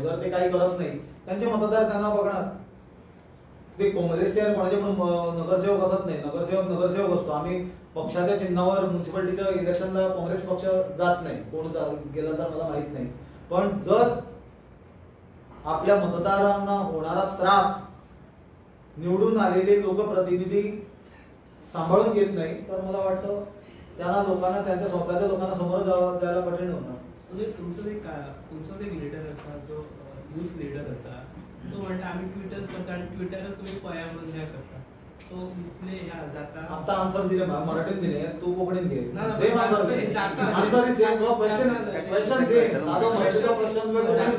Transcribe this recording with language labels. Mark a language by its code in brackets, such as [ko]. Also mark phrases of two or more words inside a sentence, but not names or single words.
[mr] जर ते काही करत नाही त्यांचे मतदार त्यांना बघणार ते काँग्रेसचे कोणाचे पण नगरसेवक असत नाही नगरसेवक असतो आम्ही पक्षाच्या चिन्हावर म्युन्सिपाल्टीच्या इलेक्शनला काँग्रेस पक्ष जात नाही कोण गेला तर मला माहित नाही पण जर आपल्या मतदारांना होणारा त्रास निवडून आलेले लोकप्रतिनिधी सांभाळून घेत नाही तर मला वाटतं त्यांना लोकांना त्यांच्या स्वतःच्या लोकांना समोर जायला कठीण होणार [kok] तुमचं एक लीडर असा जो [en] youth leader [kok] आसा तो म्हणटा आमी ट्विटर्स करता आनी ट्विटरार तुमी पळया म्हणून शेअर करता सो इतले ह्या जाता [mr] आता आन्सर दिले मराठीत दिले तू कोंकणीत घे ना, ना, सेम पण आन्सर ते दे [kok] जाता अशें. [en] answer is same no question [kok] जाता अशें. क्वेश्चन सेम ताजो मराठीचो क्वेश्चन वेगळो जाता